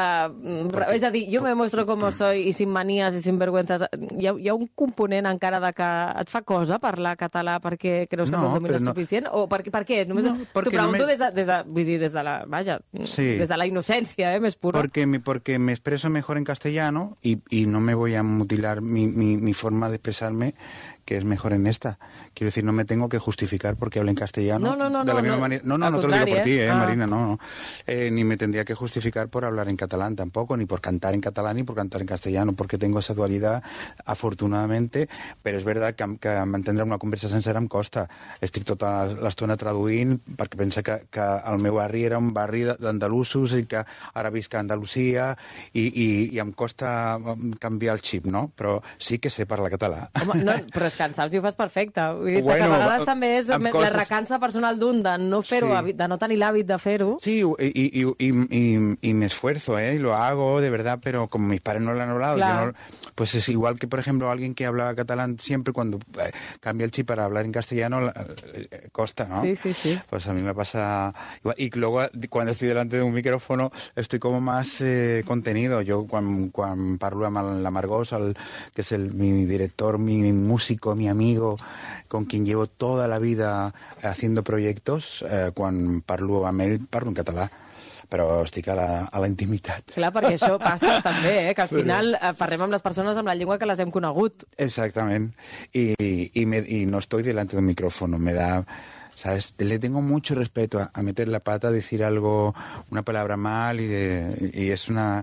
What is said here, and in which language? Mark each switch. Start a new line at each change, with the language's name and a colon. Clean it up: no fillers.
Catalan: Perquè, és a dir, jo me mostro com soy i sin manies i
Spanish: sin vergüenzas.
Catalan: Hi ha un component encara de que et fa cosa parlar català perquè creus que no, te'l domines suficient? No. O per què? Només no, t'ho pregunto només... des de la... Vaja, sí. Des de la innocència, més pura.
Spanish: Porque me expreso mejor en castellano y no me voy a mutilar mi forma de expresarme, que es mejor en esta. Quiero decir, no me tengo que justificar porque hablo en castellano. No, de la misma manera. No, te lo digo por ti, Marina, no. Ni me tendría que justificar por hablar en catalán tampoco, ni por cantar en catalán, ni por cantar en castellano, porque tengo esa dualidad, afortunadamente, pero es verdad que
Catalan: mantendre una conversa sencera em costa. Estic tota l'estona traduint, perquè pensa que el meu barri era un barri d'andalusos i que ara visc a Andalusia i em costa canviar el xip, no? Però sí que sé parlar català. Home, no, descansar-los i ho fas perfecte. Vull dir, bueno, que a vegades també és la recança personal d'un de no fer-ho, sí. De no tenir l'hàbit de fer-ho.
Spanish: Sí, i m'esfuerzo, i lo hago, de verdad, però com mis pares no l'han hablado, claro. Pues es igual que, por ejemplo, alguien que habla català siempre cuando cambia el chip para hablar en castellano, costa, ¿no? Sí. Pues a mí me pasa... Y luego, cuando estoy delante de un micrófono, estoy como más contenido. Yo, cuando
Catalan: parlo amb la Margosa,
Spanish: que es mi director, mi músico, mi amigo, con quien llevo toda la vida haciendo proyectos, cuando
Catalan: parlo amb ell, parlo en català. Però estic a la intimitat. Clar, perquè això passa també, que al final parlem amb les persones amb la llengua que les hem conegut. Exactament.
Spanish: I no estoy delante del micrófono. Me da, ¿sabes? Le tengo mucho respeto a meter la pata, a decir algo, una palabra mal, y es una...